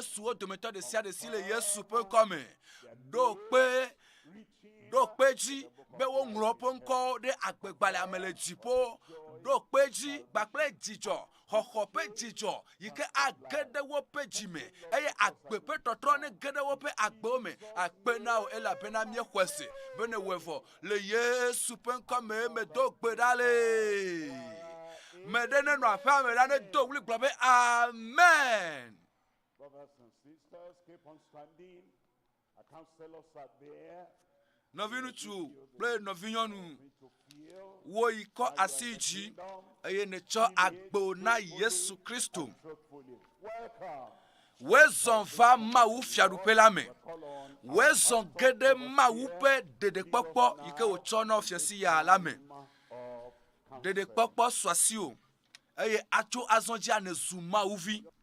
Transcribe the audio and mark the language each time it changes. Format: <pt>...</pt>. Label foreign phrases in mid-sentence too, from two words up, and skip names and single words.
<ee>su wo dometɔ ɖe sia ɖe si le Yesu ƒe ŋkɔme ɖo kpe dzi be woŋlɔ ƒe ŋkɔwo ɖe agbegbalẽa me le dziƒo ɖo kpe dzi gbakple dzidzɔ xɔxɔ ƒe dzidzɔ yi ke age ɖe woƒe dzime eye agbe ƒe tɔtrɔ ne ge ɖe woƒe agbewo me akpe na wo elabena míexɔe se be ne wɔe vɔ le Yesu ƒe ŋkɔme medo gbe ɖa le me ɖe ne nɔ aƒea me ɖa ne do wli gblɔ be amen.</ee> <en>Brothers and sisters, keep on standing. Our counselors are there.</en> <ee>Nɔvi ŋutsu kple nɔvi nyɔnu wo yi kɔ asi dzi eye ne tsɔ agbo na Yesu Kristo wezɔn va Mawu fiaɖuƒe la me wezɔn ge ɖe Mawu ƒe ɖeɖekpɔkpɔ yi ke wòtsɔ na fiasi ya la me ɖeɖekpɔkpɔ sɔ asi o eye atso azɔ dzi ane zu Mawuvi</ee>